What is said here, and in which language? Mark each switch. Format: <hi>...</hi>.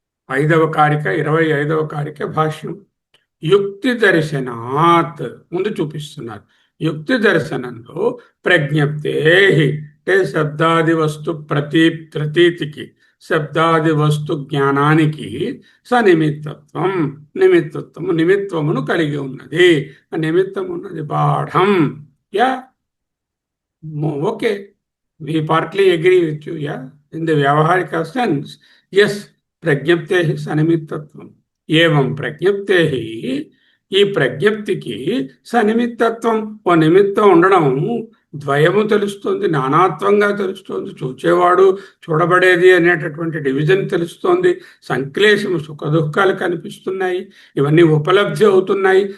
<te>5వ కారిక 25వ కారిక భాష్యం. యుక్తి దర్శనాత్ ముందు చూపిస్తున్నారు. యుక్తి దర్శనంలో ప్రజ్ఞప్తే, అంటే శబ్దాది వస్తు ప్రతీతికి, శబ్దాది వస్తు జ్ఞానానికి సనిమిత్తత్వం, నిమిత్తమును కలిగి ఉన్నది. ఆ నిమిత్తం ఉన్నది బాఢం.</te> <en>Yeah okay, we partly agree with you, yeah. In the Vyavaharika sense, yes,</en> <te>ప్రజ్ఞప్తే సనిమిత్తత్వం. ఏవం ప్రజ్ఞప్తే, ఈ ప్రజ్ఞప్తికి సనిమిత్తత్వం, ఓ నిమిత్తం ఉండడం, ద్వయము తెలుస్తుంది, నానాత్వంగా తెలుస్తుంది, చూచేవాడు చూడబడేది అనేటటువంటి డివిజన్ తెలుస్తోంది. సంక్లేశము సుఖ దుఃఖాలు కనిపిస్తున్నాయి, ఇవన్నీ ఉపలబ్ధి అవుతున్నాయి.</te>